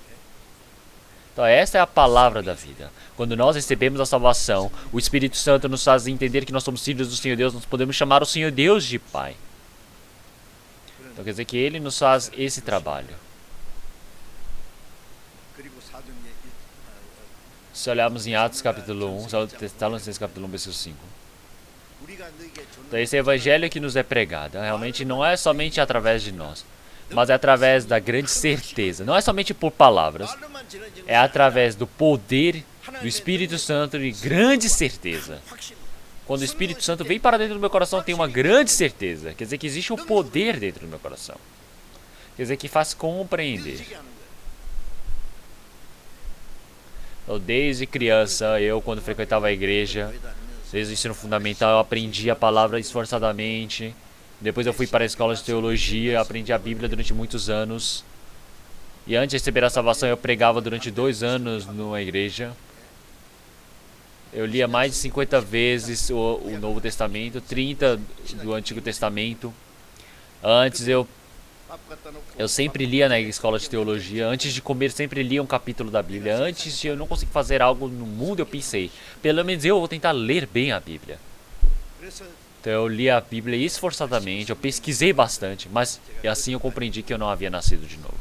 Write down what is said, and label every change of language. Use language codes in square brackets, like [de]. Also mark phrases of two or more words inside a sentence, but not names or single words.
[pt] Então, essa é a palavra da vida. Quando nós recebemos a salvação, o Espírito Santo nos faz entender que nós somos filhos do Senhor Deus. Nós podemos chamar o Senhor Deus de Pai. Então, quer dizer que Ele nos faz esse trabalho. [ko] 그리고 사도행전 [pt] Se olharmos em Atos capítulo 1, Tessalonicenses capítulo 1, versículo 5. [ko] 우리가 너에게 [pt] Então, esse evangelho que nos é pregado, realmente não é somente através de nós, mas é através da grande certeza. Não é somente por palavras, [ko] 말로만 전해지는 [pt] é através do poder do Espírito Santo e grande certeza. [ko] 확신 [pt] Quando o Espírito Santo vem para dentro do meu coração, eu tenho uma grande certeza. Quer dizer que existe um poder dentro do meu coração. Quer dizer que faz compreender. [ko] 믿어지게 하는 거예요. [pt] Então, desde criança, eu quando frequentava a igreja, desde o ensino fundamental, eu aprendi a palavra esforçadamente. Depois eu fui para a escola de teologia, aprendi a Bíblia durante muitos anos. E antes de receber a salvação, eu pregava durante 2 anos numa igreja. Eu lia mais de 50 vezes o Novo Testamento, 30 do Antigo Testamento. Antes eu [ko] 밥 갖다 놓고 [pt] Eu sempre lia na escola de teologia. Antes de comer, sempre lia um capítulo da Bíblia. Antes de eu não conseguir fazer algo no mundo, eu pensei, pelo menos eu vou tentar ler bem a Bíblia. [ko] 그래서 [pt] Então eu li a Bíblia esforçadamente, eu pesquisei bastante, mas assim eu compreendi que eu não havia nascido de novo.